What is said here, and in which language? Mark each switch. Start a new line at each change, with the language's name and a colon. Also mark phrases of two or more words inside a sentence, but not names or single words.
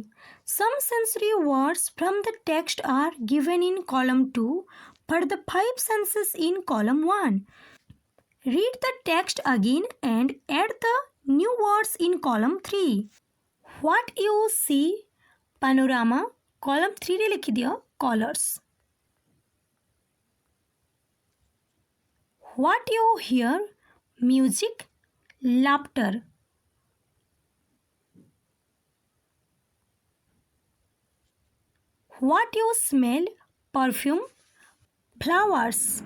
English: Some sensory words from the text are given in column 2 for the 5 senses in column 1. Read the text again and add the new words in column 3. What you see, panorama, column 3
Odia: ରେ ଲେଖି ଦିଅ
English: colors. What you hear, music, laughter. What you smell? Perfume. Flowers.